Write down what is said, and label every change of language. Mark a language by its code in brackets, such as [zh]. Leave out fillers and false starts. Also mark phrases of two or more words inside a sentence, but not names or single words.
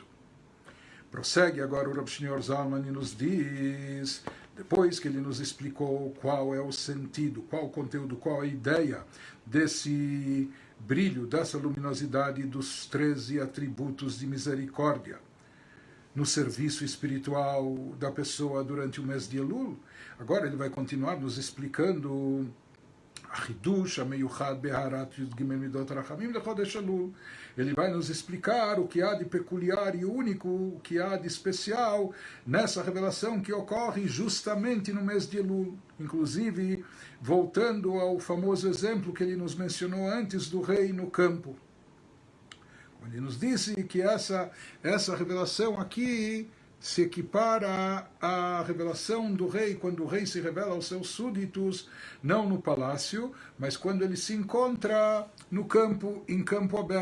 [pt] Prossegue agora o Rav Shneur Zalman e nos diz, depois que ele nos explicou qual é o sentido, qual o conteúdo, qual a ideia desse brilho, dessa luminosidade dos 13 atributos de misericórdia no serviço espiritual da pessoa durante o mês de Elul, agora ele vai continuar nos explicando [he] החידוש המיוחד בהארת י"ג מידות הרחמים לחודש אלול. [pt] Ele vai nos explicar o que há de peculiar e único, o que há de especial nessa revelação que ocorre justamente no mês de Elul. Inclusive, voltando ao famoso exemplo que ele nos mencionou antes do rei no campo. Ele nos disse que essa revelação aqui se equipara à revelação do rei, quando o rei se revela aos seus súditos, não no palácio, mas quando ele se encontra no campo, em campo aberto.